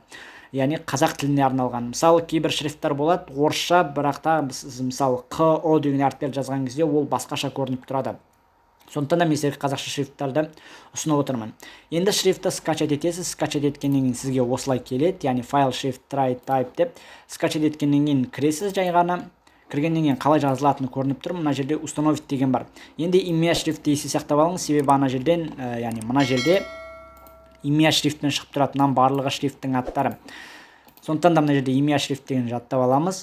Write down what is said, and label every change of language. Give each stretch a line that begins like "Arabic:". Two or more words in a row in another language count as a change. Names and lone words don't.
Kazakh: Яғни қазақ тіліне арналған. Мысалы, кейбір шрифттар болады орысша, бірақ та мысалы қ, о деген әріптерді жазған кезде ол басқаша көрініп тұрады. Сондықтан да мен сіздерге қазақша шрифттарды ұсынып отырмын. Енді шрифтті скачать етесіз. Скачать еткеннен кейін сізге осылай келеді, яғни файл shift try type деп. Скачать еткеннен кейін кіресіз жай ғана. Кіргеннен кейін қалай жазылатыны көрініп тұр. Мына жерде установить деген бар. Енді имя шрифтті есте сақтап алыңыз, себебі ана жерден, яғни мына жерде имя шрифтпен шығып тұрады. Мынаның барлығы шрифттің аттары. Сондықтан да мына жерде имя шрифт деген жаттап аламыз.